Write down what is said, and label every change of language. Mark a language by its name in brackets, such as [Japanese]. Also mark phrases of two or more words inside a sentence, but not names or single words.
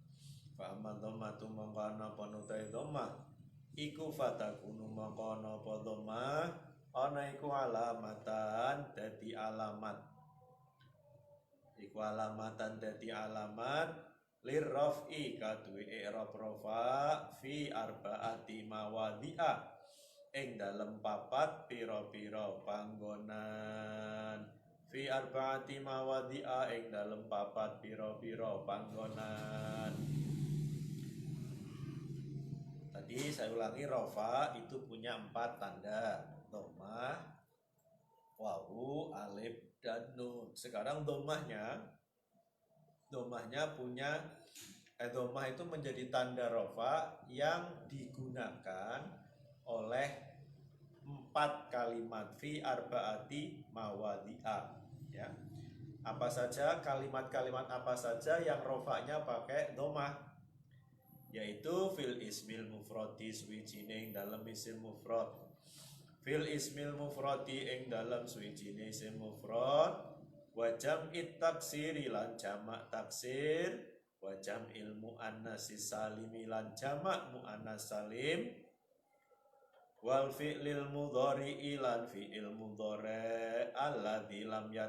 [Arabic] فأما الضمة [Javanese] mongko napa utawi dhammah. Iku fatakunu mongko napa dhammah ana iku alamatan dadi alamat. Iku alamatan dadi alamat lirraf'i kaduwe i'rab rafa [Arabic] في أربعة مواضع [Javanese] ing dalem papat pira-pira panggonan. [Arabic] في أربعة مواضع [Javanese] ing dalem papat pira-pira panggonan. [Indonesian] Tadi saya ulangi, rafa itu punya 4 tanda: dhammah, wawu, alif, dan nun. Sekarang dhammahnya dhammah itu menjadi tanda rafa yang digunakan oleh 4 kalimat [Arabic] في أربعة مواضع, [Indonesian] ya. Apa saja kalimat-kalimat apa saja yang rofanya pakai dhammah? [Javanese] Yaitu [Arabic] في الاسم المفرد [Javanese] suwijine ing dalem isim mufrad. [Arabic] في الاسم المفرد [Javanese] ing dalem suwijine isim mufrad, [Arabic] وجمع التكسير [Javanese] lan jamak taksir, [Arabic] وجمع المؤنث السالم [Javanese] lan jamak muannas salim, [Arabic] والفعل المضارع [Javanese] lan fi'il mudhari' [Arabic] الذي لم